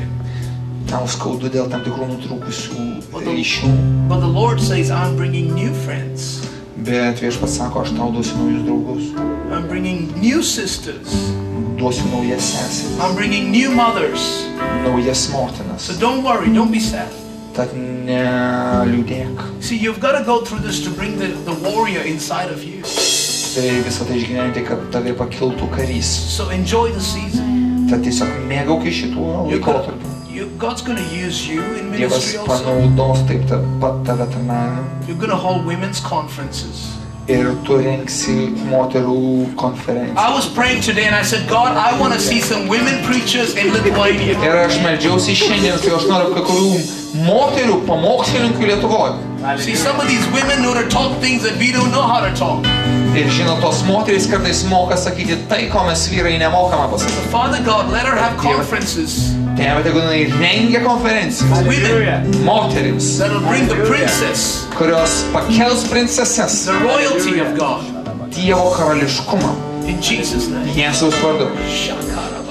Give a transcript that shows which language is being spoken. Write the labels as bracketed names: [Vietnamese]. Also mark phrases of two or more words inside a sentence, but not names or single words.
[Lithuanian] Tau skaudu dėl tam tikrų nutrūkusių ryšių. [English] But the Lord says, I'm bringing new friends. [Lithuanian] Bet Viešpats sako, aš tau duosiu naujus draugus. [English] I'm bringing new sisters. [Lithuanian] Duosiu naujas seseris. [English] I'm bringing new mothers. [Lithuanian] Naujas motinas. [English] So don't worry, don't be sad. [Lithuanian] Tad neliūdėk. [English] See, you've got to go through this to bring the warrior inside of you. [Lithuanian] Tai visą tai išgyventi, kad tave pakiltų karys. [English] So enjoy the season. [Lithuanian] Tad tiesiog mėgaukis šituo laikotarpiu. [English] God's going to use you in [Lithuanian] Dievas [English] ministry also. [Lithuanian] panaudos taip pat tave tarnavime. [English] You're going to hold women's conferences. [Lithuanian] Ir tu rengsi moterų konferenciją. [English] I was praying today and I said, God, I want to see some women preachers in Lithuania. [Lithuanian] Ir aš meldžiausi šiandien, kai aš noriu kai kurių moterių pamokslininkų Lietuvoje. [English] See, some of these women know to talk things that we don't know how to talk. [Lithuanian] Ir žinot, tos moterys kartais moka sakyti tai, ko mes vyrai nemokame pasakyti. [English] Father God, let her have conferences. [Lithuanian] Tėve, tegu jinai rengia konferencijas. [English] Women [Lithuanian] Moterims, [English] that will bring the princess, [Lithuanian] kurios pakels princeses. [English] the royalty of God. [Lithuanian] Dievo karališkumą. [English] In Jesus' name. [Lithuanian] Jėzaus vardu. Shaka.